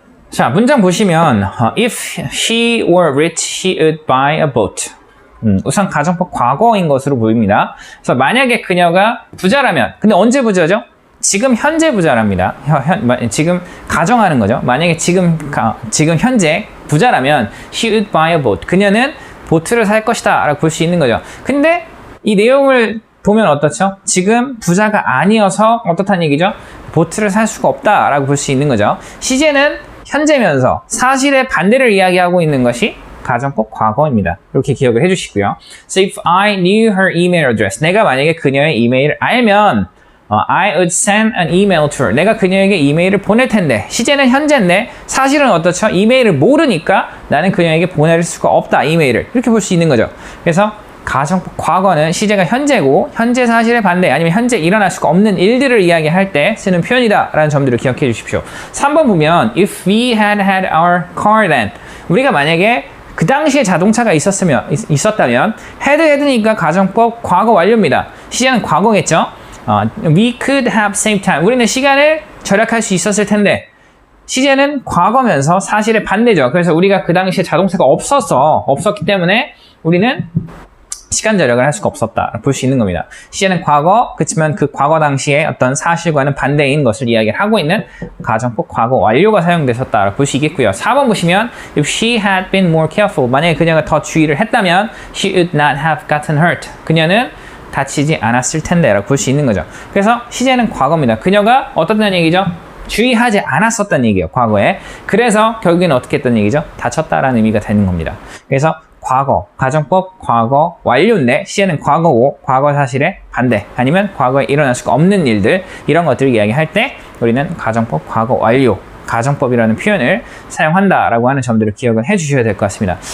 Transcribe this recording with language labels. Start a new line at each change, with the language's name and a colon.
Korean: 자, 문장 보시면
English: If she were rich, he would buy a boat.
Korean: 우선 가정법 과거인 것으로 보입니다. 그래서 만약에 그녀가 부자라면, 근데 언제 부자죠? 지금 현재 부자랍니다. 지금 가정하는 거죠. 만약에 지금 현재 부자라면
English: she would buy a boat.
Korean: 그녀는 보트를 살 것이다 라고 볼 수 있는 거죠. 근데 이 내용을 보면 어떻죠? 지금 부자가 아니어서 어떻다는 얘기죠? 보트를 살 수가 없다 라고 볼 수 있는 거죠. 시제는 현재면서 사실의 반대를 이야기하고 있는 것이 가정법 과거입니다. 이렇게 기억을 해주시고요.
English: So if I knew her email address,
Korean: 내가 만약에 그녀의 이메일을 알면
English: I would send an email to her.
Korean: 내가 그녀에게 이메일을 보낼 텐데, 시제는 현재인데 사실은 어떻죠? 이메일을 모르니까 나는 그녀에게 보낼 수가 없다, 이메일을. 이렇게 볼 수 있는 거죠. 그래서 가정법 과거는 시제가 현재고, 현재 사실의 반대, 아니면 현재 일어날 수가 없는 일들을 이야기할 때 쓰는 표현이다 라는 점들을 기억해 주십시오. 3번 보면
English: If we had had our car then,
Korean: 우리가 만약에 그 당시에 자동차가 있었다면, had니까 가정법 과거 완료입니다. 시제는 과거겠죠?
English: We could have saved time.
Korean: 우리는 시간을 절약할 수 있었을 텐데, 시제는 과거면서 사실의 반대죠. 그래서 우리가 그 당시에 자동차가 없었기 때문에 우리는 시간 절약을 할 수가 없었다 볼 수 있는 겁니다. 시제는 과거, 그렇지만 그 과거 당시에 어떤 사실과는 반대인 것을 이야기를 하고 있는 가정법 과거 완료가 사용되셨다 볼 수 있겠고요. 4번 보시면
English: If she had been more careful,
Korean: 만약에 그녀가 더 주의를 했다면
English: She would not have gotten hurt.
Korean: 그녀는 다치지 않았을 텐데 라고 볼 수 있는 거죠. 그래서 시제는 과거입니다. 그녀가 어떻다는 얘기죠? 주의하지 않았었다는 얘기예요. 과거에. 그래서 결국에는 어떻게 했다는 얘기죠? 다쳤다라는 의미가 되는 겁니다. 그래서 과거, 가정법 과거 완료인데 시제는 과거고 과거 사실의 반대 아니면 과거에 일어날 수가 없는 일들 이런 것들을 이야기할 때 우리는 가정법 과거 완료 가정법이라는 표현을 사용한다라고 하는 점들을 기억을 해주셔야 될 것 같습니다.